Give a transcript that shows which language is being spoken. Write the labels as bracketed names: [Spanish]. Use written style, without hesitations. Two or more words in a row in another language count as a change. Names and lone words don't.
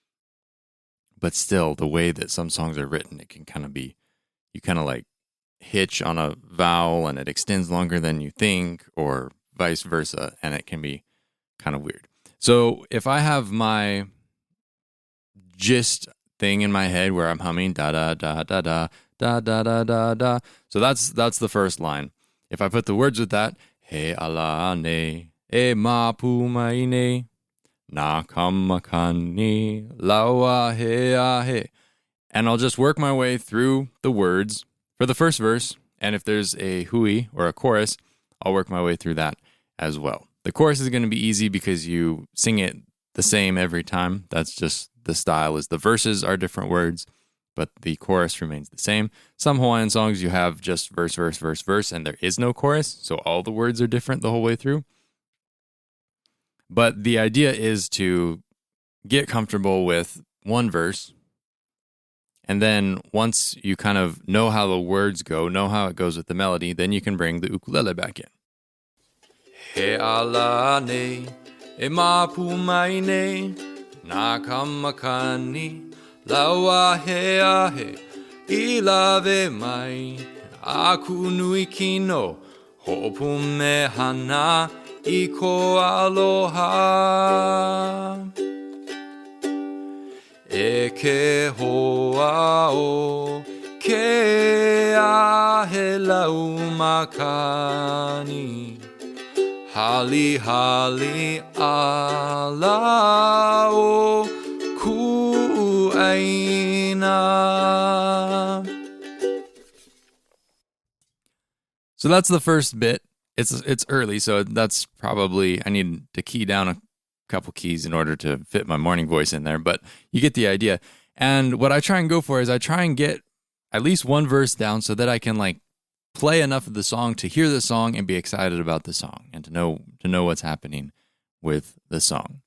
[English] But still, the way that some songs are written, it can kind of be, you kind of like hitch on a vowel and it extends longer than you think, or vice versa, and it can be kind of weird. So if I have my gist thing in my head where I'm humming da da da da da da da da da da, so that's the first line. If I put the words with that, [Hawaiian] he ala ne e ma pu mai ne na kamakani laua he a he, [English] and I'll just work my way through the words for the first verse, and if there's a hui or a chorus, I'll work my way through that as well. The chorus is going to be easy because you sing it the same every time. That's just the style. Is the verses are different words, but the chorus remains the same. Some Hawaiian songs you have just verse, verse, verse, verse, and there is no chorus, so all the words are different the whole way through. But the idea is to get comfortable with one verse, and then once you kind of know how the words go, know how it goes with the melody, then you can bring the ukulele back in. [Hawaiian] He ala ne, e ma pu mai ne, na kamakani, laua he a he, I lave mai, aku nui kino, ho'opu me hana, I ko aloha. E ke hoa o, ke a he lau makani. Hali hali ala o ku'aina. [English] So that's the first bit. It's early, so that's probably, I need to key down a couple keys in order to fit my morning voice in there, but you get the idea. And what I try and go for is I try and get at least one verse down so that I can like play enough of the song to hear the song and be excited about the song and to know what's happening with the song.